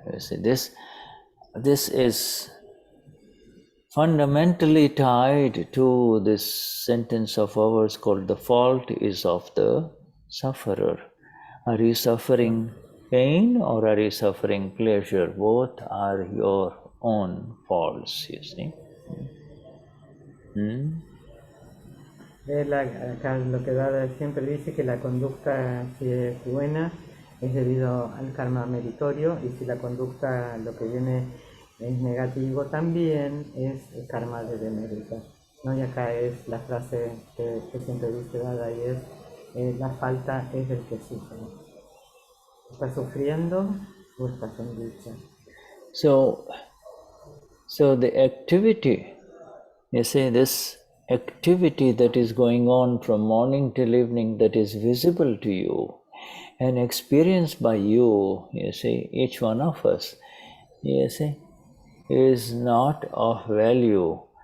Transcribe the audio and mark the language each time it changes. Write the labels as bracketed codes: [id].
[en] You see, this is fundamentally tied to this sentence of ours called "the fault is of the sufferer." Are you suffering pain or are you suffering pleasure? Both are your own faults, you see. [es] Acá lo que Dada siempre dice que la conducta, si es buena, es debido al karma meritorio, y si la conducta, lo que viene, es negativo, también es el karma de demérito, ¿no? Y acá es la frase que siempre dice Dada, y es la falta es del que sufre. ¿Estás sufriendo o estás en lucha? [en] So the activity, you see, this activity that is going on from morning till evening, that is visible to you and experienced by you, you see, each one of us, you see, is not of value.